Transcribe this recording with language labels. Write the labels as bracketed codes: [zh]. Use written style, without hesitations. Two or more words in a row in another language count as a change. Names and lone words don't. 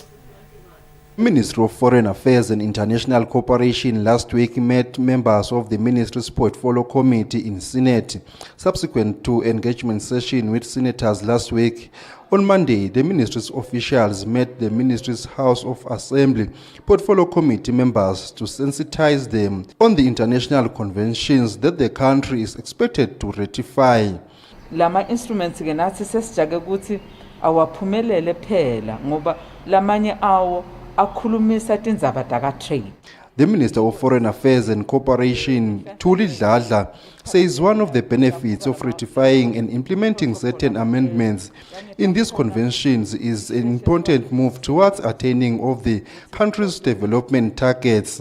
[en] Ministry of Foreign Affairs and International Cooperation last week met members of the ministry's portfolio committee in Senate, subsequent to engagement session with senators last week. On Monday, the ministry's officials met the ministry's House of Assembly portfolio committee members to sensitize them on the international conventions that the country is expected to ratify. [nd] Lama instruments ke nathi sesijake ukuthi awaphumelele phela ngoba lamanye awo [en] the Minister of Foreign Affairs and Cooperation, Thuli Dladla, says one of the benefits of ratifying and implementing certain amendments in these conventions is an important move towards attaining of the country's development targets.